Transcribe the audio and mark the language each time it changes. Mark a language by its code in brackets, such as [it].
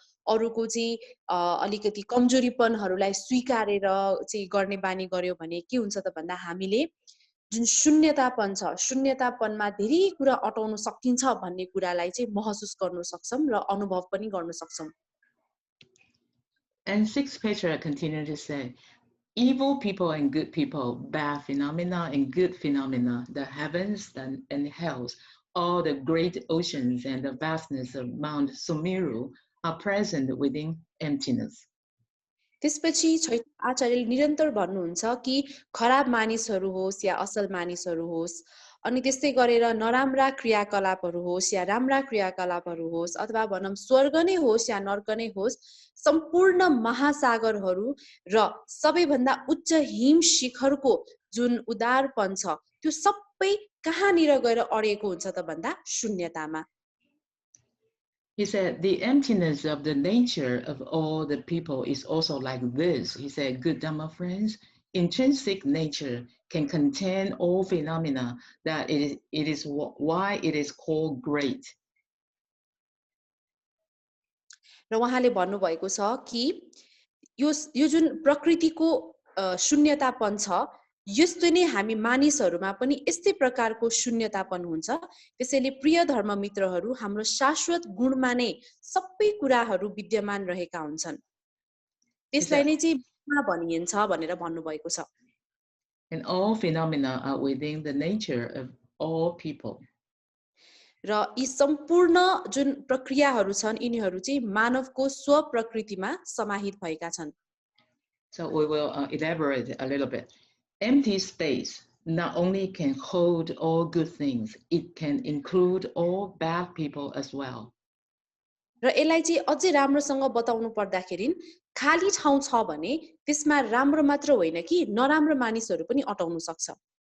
[ne] अरूको चाहिँ अलिकति कमजोरीपनहरूलाई स्वीकारेर चाहिँ गर्ने बानी गर्यो भने के हुन्छ त भन्दा हामीले जुन शून्यतापन छ शून्यतापनमा धेरै कुरा अटाउन सकिन्छ भन्ने कुरालाई चाहिँ महसुस गर्न सक्छौं र अनुभव पनि गर्न सक्छौं. [en] And 6th Petra continued to say, evil people and good people, bad phenomena and good phenomena, the heavens and hells, all the great oceans and the vastness of Mount Sumeru are present within emptiness. [ne] त्यसपछि आचार्यले निरन्तर भन्नुहुन्छ कि खराब मानिसहरू होस् या असल मानिसहरू होस् अनि त्यस्तै गरेर नराम्रा क्रियाकलापहरू होस् या राम्रा क्रियाकलापहरू होस् अथवा भनौं स्वर्ग नै होस् या नर्क नै होस् सम्पूर्ण महासागरहरू र सबैभन्दा उच्च हिम शिखरको जुन उदारपन छ त्यो सबै कहाँनिर गएर अडेको हुन्छ त भन्दा शून्यतामा. [en] He said, the emptiness of the nature of all the people is also like this. He said, good Dhamma friends, intrinsic nature can contain all phenomena, that it is why it is called great. [ne] र उहाँले भन्नुभएको छ कि यो जुन प्रकृतिको शून्यतापन छ यस्तो नै हामी मानिसहरूमा पनि यस्तै प्रकारको शून्यतापन हुन्छ. त्यसैले प्रिय धर्म मित्रहरू हाम्रो शाश्वत गुणमा नै सबै कुराहरू विद्यमान रहेका हुन्छन्. त्यसलाई नै चाहिँ गुणमा भनिन्छ भनेर भन्नुभएको छ. [en] And all phenomena are within the nature of all people. [ne] र यी सम्पूर्ण जुन प्रक्रियाहरू छन् यिनीहरू चाहिँ मानवको स्वप्रकृतिमा समाहित भएका छन्. [en] So we will elaborate a little bit. Empty space not only can hold all good things, it can include all bad people as well. [ne] र यसलाई चाहिँ अझै राम्रोसँग बताउनु पर्दाखेरि खाली ठाउँ छ भने त्यसमा राम्रो मात्र होइन कि नराम्रो मानिसहरू पनि अटाउन सक्छ.